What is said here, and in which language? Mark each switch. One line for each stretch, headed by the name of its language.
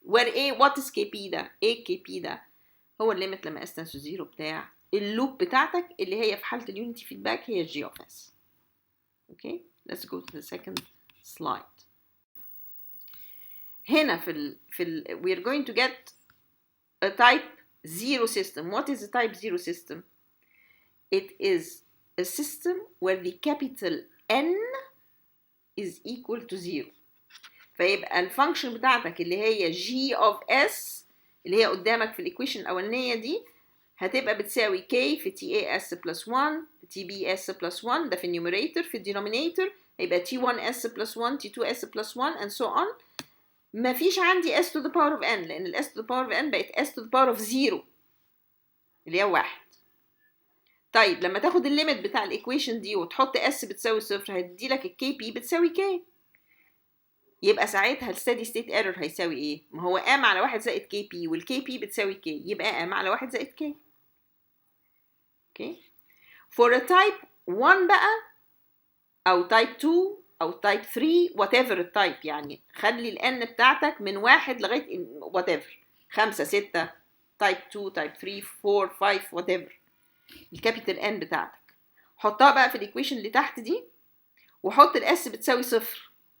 Arabic: where a
English: what is kp
Arabic: ده؟ ايه kp ده؟ هو الليمت لما s
English: tends to 0
Arabic: بتاع اللوب بتاعتك اللي هي في حالة اليونيتي فيدباك هي g of s.
English: Okay, let's go to the second slide.
Arabic: هنا
English: we're going to get a type 0 system. What is a type 0 system? It is a system where the capital N is equal to 0.
Arabic: فيبقى الفانكشن بتاعتك اللي هي g of s اللي هي قدامك في الايكويشن الاولانيه دي هتبقى بتساوي k في
English: tas plus 1 tbs plus 1.
Arabic: ده في النيوميريتور. في الدينومينيتور هيبقى t1s plus 1 t2s plus 1
English: and so on.
Arabic: مفيش عندي
English: s to the power of n
Arabic: لان ال s to the power of n بقت s to the power of 0 اللي هي 1. طيب لما تاخد الليمت بتاع الايكويشن دي وتحط s بتساوي 0 هيدي لك الكي بي بتساوي k. يبقى ساعتها الستيدي ستيت ايرور هيساوي ايه؟ ما هو m على 1 زائد كي بي والكي بي بتساوي k، يبقى m على 1 زائد k.
English: Okay. For a type 1
Arabic: بقى او تايب 2 او تايب 3 whatever التايب، يعني خلي الان بتاعتك من 1 لغايه whatever 5 6 تايب 2 تايب 3 4 5 whatever الكابيتال ان بتاعتك. حطها بقى في الايكويشن اللي تحت دي وحط الاس بتساوي 0.